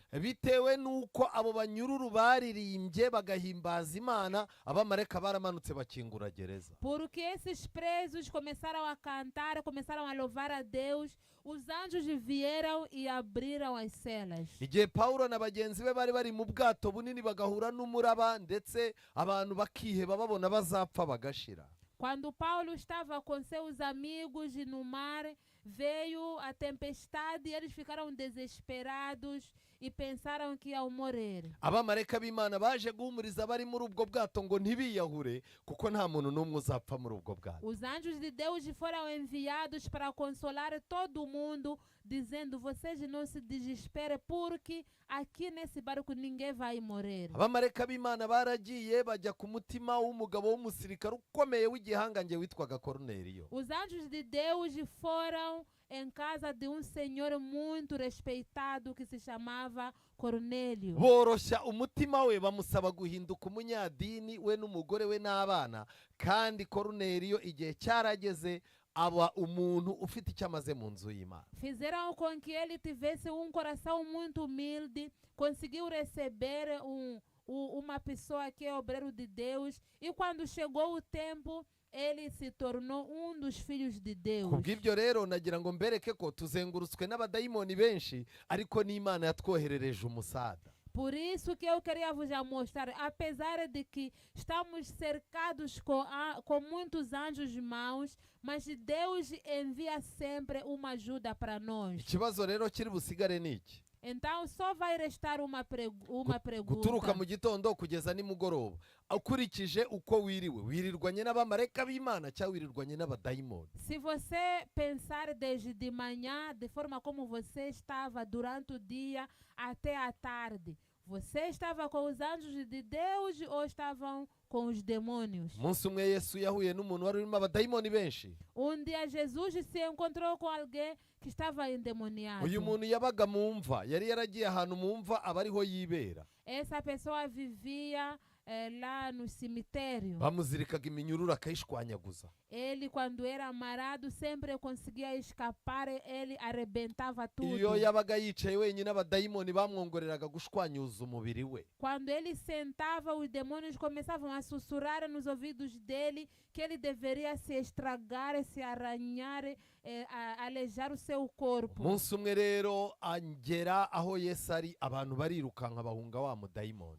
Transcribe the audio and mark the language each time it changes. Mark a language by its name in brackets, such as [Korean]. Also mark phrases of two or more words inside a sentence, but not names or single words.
[Kinyarwanda] Bitewe nuko abo banyururu baririmbye bagahimbaza Imana, abamarayika baramanutse bakingura gereza. [Portuguese] Porque esses presos começaram a cantar, começaram a louvar a Deus, os anjos vieram e abriram as celas. [Kinyarwanda] Igihe Paulo na bagenzi be bari bari mu bwato bunini bagahura n'umuraba ndetse abantu bakiheba babona bazapfa bagashira. [Portuguese] Quando Paulo estava com seus amigos e no mar, veio a tempestade e eles ficaram desesperados e pensaram que iam morrer. [Kinyarwanda] Abamarayika b'Imana baje guhumuriza bari muri ubwo bwato ngo ntibiyahure kuko nta muntu n'umwe uzapfa muri ubwo bwato. [Portuguese] Os anjos de Deus foram enviados para consolar todo mundo, dizendo: vocês não se desesperem, porque aqui nesse barco ninguém vai morrer. [Kinyarwanda] Abamarayika b'Imana baragiye bajya ku mutima w'umugabo w'umusirikare ukomeye w'igihangange witwaga Koruneliyo. [Portuguese] Os anjos de Deus foram em casa de senhor muito respeitado que se chamava Cornélio. [Kinyarwanda] Boroshya umutima we bamusaba guhinduka umunyadini we n'umugore we n'abana, kandi Koruneliyo igihe cyarageze aba umuntu ufite icyo amaze mu nzu y'Imana. [Portuguese] Fizeram com que ele tivesse coração muito humilde, conseguiu receber uma pessoa que é obreiro de Deus, e quando chegou o tempo ele se tornou dos filhos de Deus. [Kinyarwanda] Kubw'ibyo rero nagira ngo mbereke ko tuzengurutswe n'abadayimoni benshi, ariko n'Imana yatwoherereje umusada. [Portuguese] Por isso que eu queria vos mostrar, apesar de que estamos cercados com muitos anjos maus, mas Deus envia sempre uma ajuda para nós. [Kinyarwanda] Ikibazo rero kiri busigare niki? [Portuguese] Então só vai restar uma pergunta. [Kinyarwanda] Guturuka mu gitondo kugeza nimugoroba, ukurikije uko wiriwe wirirwanye n'abamarayika b'imana cyangwa wirirwanye n'abadayimoni. [Portuguese] Se você pensar desde de manhã, de forma como você estava durante o dia até a tarde, você estava com os anjos de Deus ou estavam com os demônios? [Kinyarwanda] Umunsi umwe Yesu yahuye n'umuntu wari urimo abadayimoni benshi. [Portuguese] Dia Jesus se encontrou com alguém que estava endemoniado. [Kinyarwanda] Uyu muntu yabaga mu mva, yari yaragiye ahantu mu mva aba ariho yibera. [Portuguese] Essa pessoa vivia lá no cemitério. [Kinyarwanda] Bamuzirikaga iminyururu akayishwanyaguza. [Portuguese] Ele, quando era amarrado, sempre conseguia escapar, ele arrebentava tudo. [Kinyarwanda] Iyo yabaga yicaye wenyine abadayimoni bamwongoreraga gushwanyuza umubiri we. [Portuguese] Quando ele sentava, os demônios começavam a sussurrar nos ouvidos dele que ele deveria se estragar, se arranhar, alejar o seu corpo. [Kinyarwanda] Umunsi umwe rero angera aho Yesu ari, abantu barirukanka bahunga wa mudayimoni.